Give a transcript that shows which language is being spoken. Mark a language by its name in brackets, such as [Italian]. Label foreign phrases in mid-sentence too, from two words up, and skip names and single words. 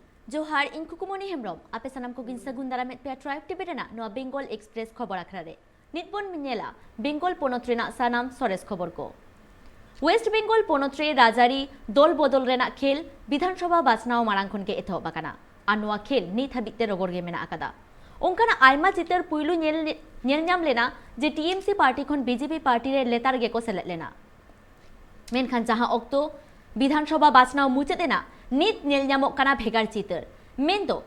[Santali] Johar Inkukumoni Hemrom, Apesanam Kugin Sagundara met Petra Tibetana, no Bengal Express Koborakrade. Nitbon Minela, Bengal Ponotrena Sanam Sores Koborko. ওয়েস্ট বেঙ্গল পনত্রে রাজারি দল বদল রেনা খেল বিধানসভা বাছনাও মারাংখনকে এথ বাকানা আনোয়া খেল নিত হাবিতে রগরগে মেনা আকাদা ওংকানা আইমা চিতের পুইলু নেলনাম লেনা যে টিএমসি পার্টি খন বিজেপি পার্টির লেতার গেকো সেলেট লেনা মেনখান যাহা অক্তো বিধানসভা বাছনাও মুচেতেনা নিত নেলনামক কানা ভেগার চিতের মেন তো